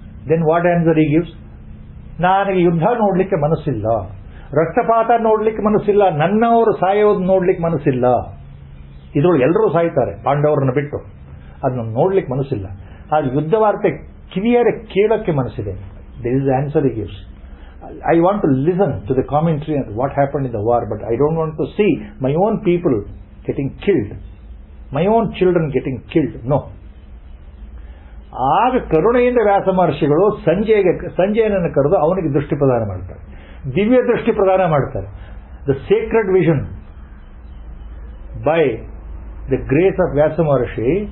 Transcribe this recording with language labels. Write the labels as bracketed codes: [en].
[en] Then what answer he gives? [kn] ನನಗೆ ಯುದ್ಧ ನೋಡ್ಲಿಕ್ಕೆ ಮನಸ್ಸಿಲ್ಲ, ರಕ್ತಪಾತ ನೋಡ್ಲಿಕ್ಕೆ ಮನಸ್ಸಿಲ್ಲ, ನನ್ನವರು ಸಾಯೋದು ನೋಡ್ಲಿಕ್ಕೆ ಮನಸ್ಸಿಲ್ಲ. ಇದ್ರೊಳಗೆ ಎಲ್ಲರೂ ಸಾಯ್ತಾರೆ ಪಾಂಡವರನ್ನ ಬಿಟ್ಟು, ಅದನ್ನ ನೋಡ್ಲಿಕ್ಕೆ ಮನಸ್ಸಿಲ್ಲ. ಆದ್ರೆ ಯುದ್ಧ ವಾರ್ತೆ ಕಿವಿಯರೆ ಕೇಳೋಕ್ಕೆ ಮನಸ್ಸಿದೆ. [en] This is the answer he gives. I want to listen to the commentary on what happened in the war, but I don't want to see my own people getting killed, my own children getting killed. No. [kn] ಆಗ ಕರುಣೆಯಿಂದ ವ್ಯಾಸ ಮಹರ್ಷಿಗಳು ಸಂಜಯನನ್ನು ಕರೆದು ಅವನಿಗೆ ದೃಷ್ಟಿ ಪ್ರದಾನ ಮಾಡ್ತಾರೆ, ದಿವ್ಯ ದೃಷ್ಟಿ ಪ್ರದಾನ ಮಾಡ್ತಾರೆ. [en] The sacred vision by the grace of Vyasa Maharshi.